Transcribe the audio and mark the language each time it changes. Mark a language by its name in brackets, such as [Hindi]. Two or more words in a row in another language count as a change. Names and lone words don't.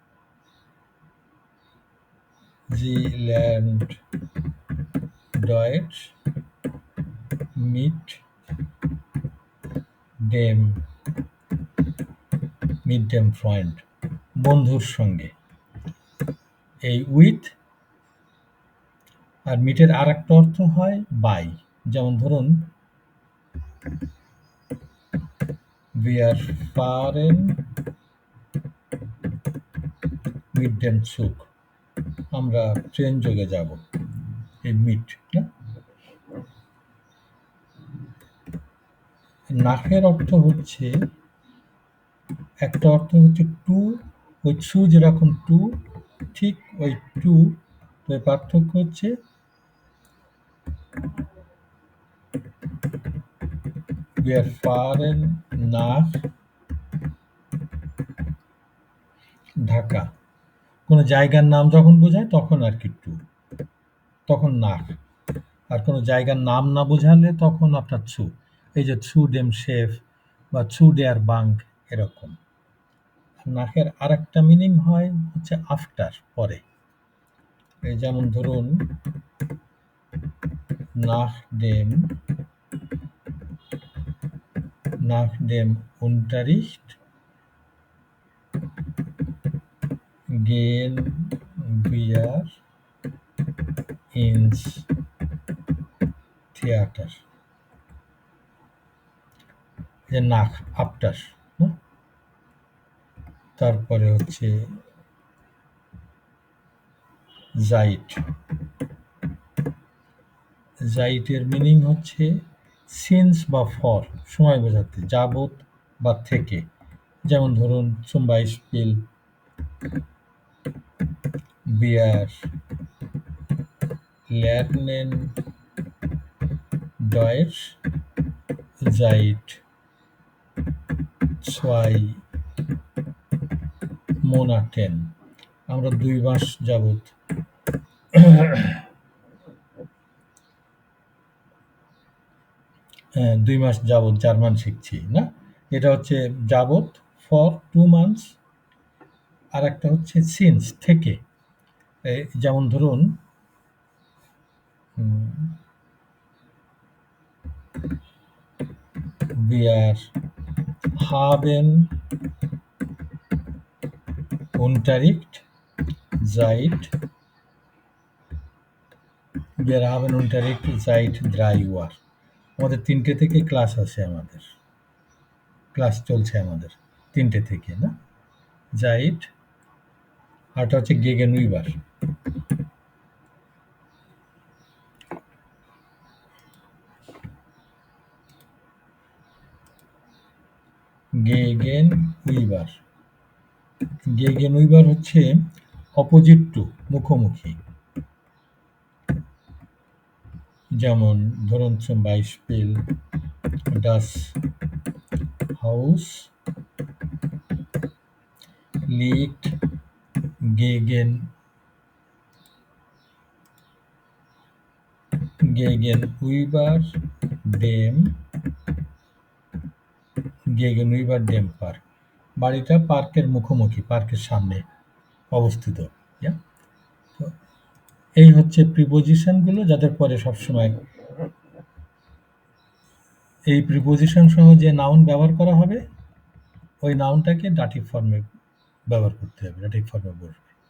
[German] Deutsch mit dem Freund, [Bangla] বন্ধুর সঙ্গে। এই উইথ আর মিটের আর একটা অর্থ হয় বাই। যেমন ধরুন [German] wir fahren mit dem Zug, [Bangla] আমরা ট্রেন যোগে যাব। এই মিট না? নাফের অর্থ হচ্ছে, একটা অর্থ হচ্ছে টু, ওই টু যেরকম টু, ঠিক ওই টু। তো পার্থক্য হচ্ছে [German] wir fahren nach ঢাকা। [Bangla] কোনো জায়গার নাম যখন বোঝায় তখন আর কি টু, তখন নাক। আর কোনো জায়গার নাম না বোঝালে তখন আপনার ছু। এই যে [German] zu dem Chef [Bangla] বা [German] zu der Bank, [Bangla] এরকম। নাকের আর একটা মিনিং হয় হচ্ছে আফটার, পরে। এই যেমন ধরুন [German] nach dem Unterricht gehen wir ins Theater. [Bangla] যে নাক, আফটার। তারপরে হচ্ছে জাইটের মিনিং হচ্ছে সিন্স বা ফর, সময় বোঝাতে, যাবত বা থেকে। যেমন ধরুন [German] zum Beispiel wir lernen Deutsch seit Monaten, [Bangla] আমরা 2 মাস যাবত 2 মাস যাবত জার্মান শিখছি, না? এটা হচ্ছে যাবত, [English] for 2 months, [Bangla] আর একটা হচ্ছে since, থেকে। যেমন ধরুন [German] wir haben Unterricht seit 3 Uhr। [Bangla] আমাদের 3টে থেকে ক্লাস আছে, আমাদের ক্লাস চলছে আমাদের 3টে থেকে, না? seit, আরটা হচ্ছে gegenüber। gegenüber হচ্ছে [English] opposite to, [Bangla] মুখোমুখি। যেমন ধরুন [German] zum Beispiel das Haus liegt gegenüber dem Park। [Bangla] বাড়িটা পার্কের মুখোমুখি, পার্কের সামনে অবস্থিত। তো এই হচ্ছে প্রিপোজিশন গুলো, যাদের পরে সবসময় এই প্রিপোজিশন সহ যে নাউন ব্যবহার করা হবে, ওই নাউনটাকে ডাটিভ ফর্মে ব্যবহার করতে হবে, ডাটিভ ফর্মে বসবে।